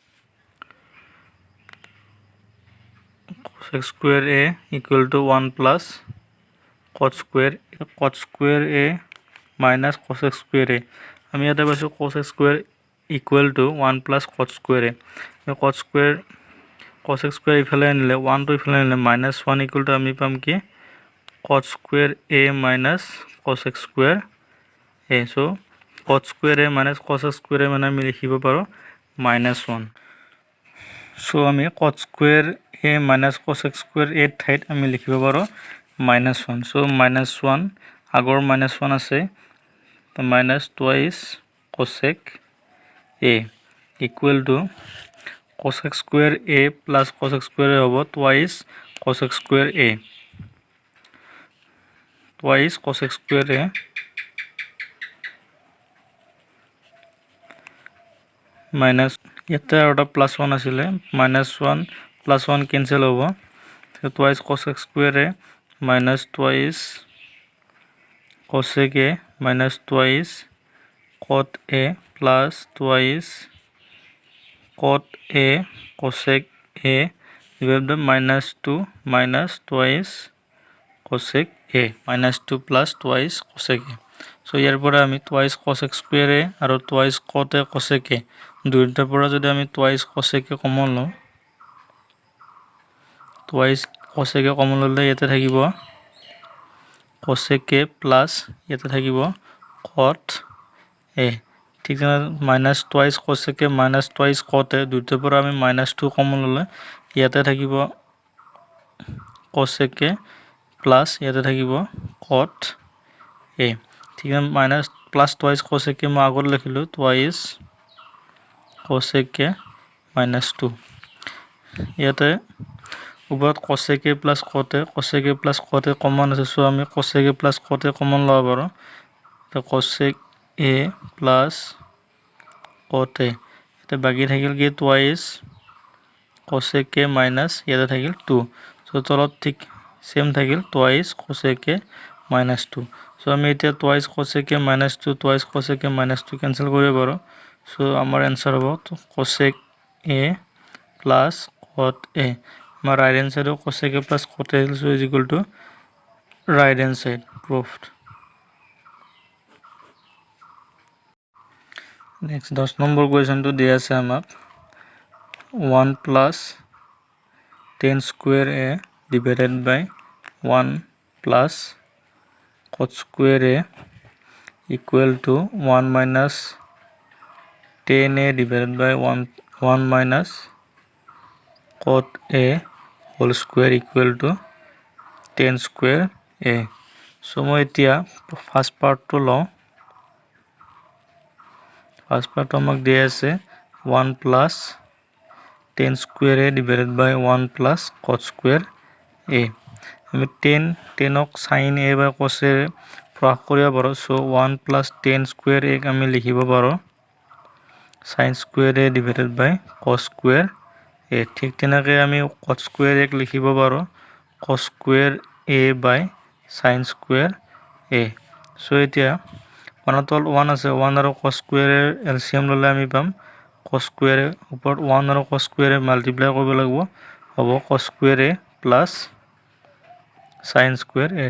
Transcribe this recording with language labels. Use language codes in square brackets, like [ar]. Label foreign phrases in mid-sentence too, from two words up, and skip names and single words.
[en] cosec square a equal to 1 plus cot square a minus cosec square a [as] আমি ইয়াতে পাইছোঁ [en] cosec square equal to 1 plus cot square a cosec square [as] ইফালে আনিলে [en] 1 to [as] ইফালে আনিলে [en] minus 1 equal to [as] আমি পাম কি [en] cot square a minus cosec square a so cot square a minus cosec square a [as] মানে আমি লিখিব পাৰোঁ [en] minus 1 so আমি cot square a minus cosec square a [as] ঠাইত আমি লিখিব পাৰোঁ [en] minus 1 so minus 1 আগৰ minus 1 [as] আছে তো [en] minus twice cosec a equal to cosec square a plus cosec square a হ'ব twice cosec square a twice cosec square a minus [as] ইয়াতে আৰু এটা [en] plus 1 আছিলে minus 1 plus 1 cancel হ'ব so twice cosec square a minus twice cosec a minus twice cot a plus twice cot a cosec a divided by minus 2 minus twice cosec a minus 2 plus twice cosec a so [as] ইয়াৰ পৰা আমি [en] twice cosec square a আৰু twice cot a cosec a [as] দুইটাৰ পৰা যদি আমি [en] twice cosec a [as] কমন লওঁ [en] twice cosec a [as] কমন ল'লে ইয়াতে থাকিব [en] cosec a plus [as] ইয়াতে থাকিব [en] cot a [as] ঠিক আছে [en] minus twice cosec a minus twice cot a [as] দুইটাৰ পৰা আমি [en] minus 2 [as] কমন ল'লে ইয়াতে থাকিব [en] cosec a plus [as] ইয়াতে থাকিব [en] cot a [as] ঠিক আছে [en] minus plus twice cosec a [as] মই আগত লিখিলোঁ [en] twice cosec a minus 2 [as] ইয়াতে ওপৰত [en] cosec a plus cot a [as] কমন আছে সো আমি [en] cosec a plus cot a [as] কমন ল'ব পাৰোঁ তো [en] cosec a plus cot a [as] এটা বাকি থাকিল কি [en] twice cosec a minus [as] ইয়াতে থাকিল [en] 2 [as] সো তলত ঠিক সেম থাকিল [en] twice cosec a minus 2 [as] সো আমি এতিয়া [en] twice cosec a minus 2 twice cosec a minus 2 [as] ক্যান্সেল কৰিব পাৰোঁ সো আমাৰ आंसर হ'ব [en] cosec a plus cot A আমাৰ right hand side cosec A plus cot A so is equal to right hand side proved. Next 10 number question to [as] দিয়া আছে আমাক [en] 1 plus tan square A divided by 1 plus cot square A equal to 1 minus tan A divided by 1 minus cot A whole square equal to tan square A. So [as] মই এতিয়া [en] first part to লওঁ first part [as] আমাক দিয়া আছে [en] 1 plus tan square A divided by 1 plus cot square A. আমি tan ok sin A by cos A [as] প্রকাশ কৰিব পাৰো [en] so 1 plus tan square A [as] আমি লিখিব পাৰো [en] sin square A divided by cos square A. [as] ঠিক তেনেকৈ আমি [en] cot square A [as] লিখিব পাৰো [en] cos square A by sin square A. so এতিয়া 1 তল 1 আছে 1 আৰু cos square LCM [as] ললে আমি পাম [en] cos square ওপৰত 1 আৰু cos square [as] মাল্টিপ্লাই কৰিব লাগিব হ'ব [en] cos square A plus sin square A.